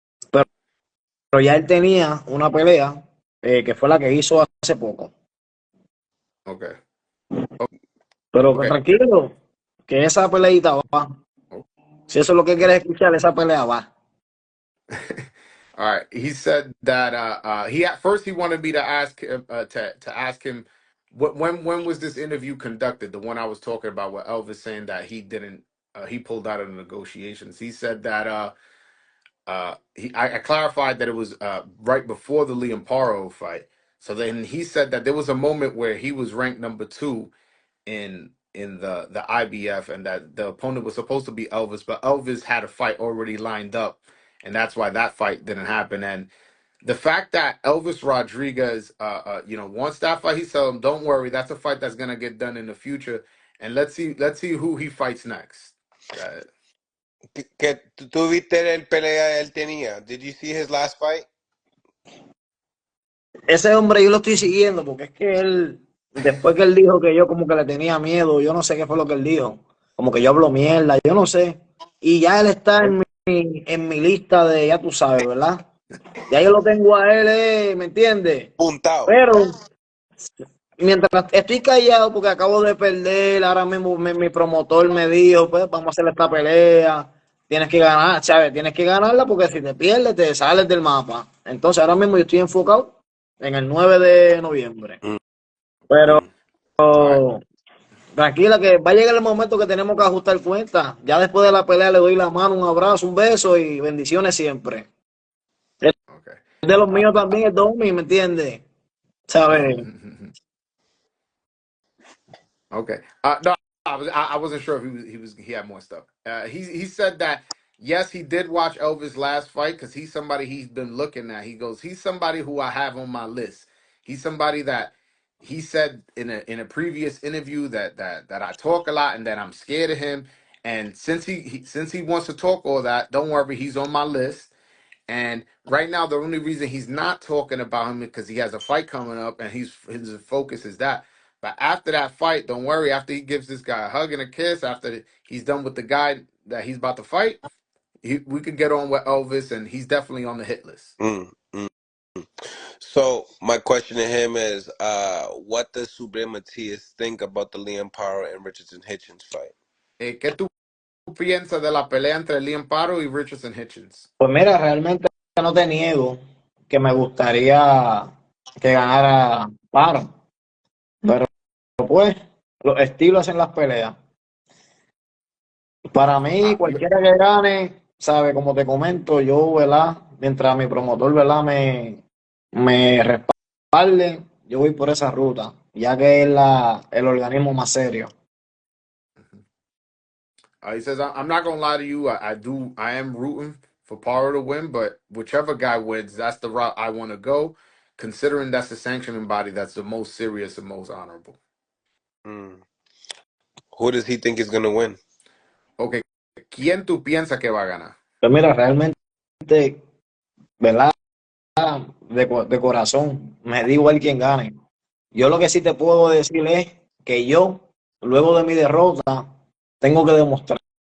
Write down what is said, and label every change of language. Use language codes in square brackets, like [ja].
[es] Pero ya él tenía una pelea que fue la que hizo hace poco. [en] Okay. [es] Pero tranquilo, que esa peleita va. Si eso es lo que quieres escuchar, esa pelea va. [en] All right. He said that at first he wanted me to ask him to ask him when was this interview conducted? The one I was talking about, where Elvis saying that he didn't he pulled out of the negotiations. He said that I clarified that it was right before the Liam Paro fight. So then he said that there was a moment where he was ranked number 2 in the IBF, and that the opponent was supposed to be Elvis, but Elvis had a fight already lined up, and that's why that fight didn't happen. And the fact that Elvis Rodriguez, wants that fight, he said, "Don't worry, that's a fight that's gonna get done in the future, and let's see who he fights next." [es] Que tú viste el pelea él tenía. [en] Did you see his last fight? [es] Ese hombre yo lo estoy siguiendo porque es que él, después que él dijo que yo como que le tenía miedo, yo no sé qué fue lo que él dijo, como que yo hablo mierda, yo no sé, y ya él está en mi lista de, ya tú sabes, ¿verdad? Ya yo lo tengo a él, ¿me entiendes? Puntado. Pero mientras estoy callado porque acabo de perder, ahora mismo mi promotor me dijo, pues vamos a hacer esta pelea, tienes que ganar, ¿sabes? Tienes que ganarla porque si te pierdes te sales del mapa. Entonces ahora mismo yo estoy enfocado en el 9 de noviembre. Pero Tranquila, que va a llegar el momento que tenemos que ajustar cuenta. Ya después de la pelea le doy la mano, un abrazo, un beso y bendiciones siempre. Es [en] Okay. [es] de los Uh, míos también, es Domi, ¿me entiendes? ¿Sabes? [en] okay. No, I wasn't sure if he had more stuff. He said that yes, he did watch Elvis' last fight because he's somebody he's been looking at. He goes, he's somebody who I have on my list. He's somebody that he said in a previous interview that I talk a lot and that I'm scared of him. And since he wants to talk all that, don't worry, he's on my list. And right now, the only reason he's not talking about him is because he has a fight coming up, and his focus is that. But after that fight, don't worry. After he gives this guy a hug and a kiss, after he's done with the guy that he's about to fight, we could get on with Elvis, and he's definitely on the hit list. Mm, mm. So my question to him is, what does Subriel Matias think about the Liam Paro and Richardson Hitchens fight? [es] ¿Qué tú piensas de la pelea entre Liam Paro y Richardson Hitchens? Pues mira, realmente no te niego que me gustaría que ganara Paro, pero pues los estilos en las peleas. Para mí, Ah, cualquiera que gane, sabe, como te comento, yo, ¿verdad? Mientras mi promotor, ¿verdad? Me respalde, yo voy por esa ruta, ya que es el organismo más serio. [en] he says, I'm not gonna lie to you. I am rooting for Paro to win, but whichever guy wins, that's the route I want to go. Considering that's the sanctioning body that's the most serious and most honorable. Mm. Who does he think is going to win? [es] Okay, ¿quién tú piensas que va a ganar? Pero mira, realmente, ¿verdad? De corazón, me da igual quién gane. Yo lo que sí te puedo decir es que yo, luego de mi derrota, tengo que demostrar.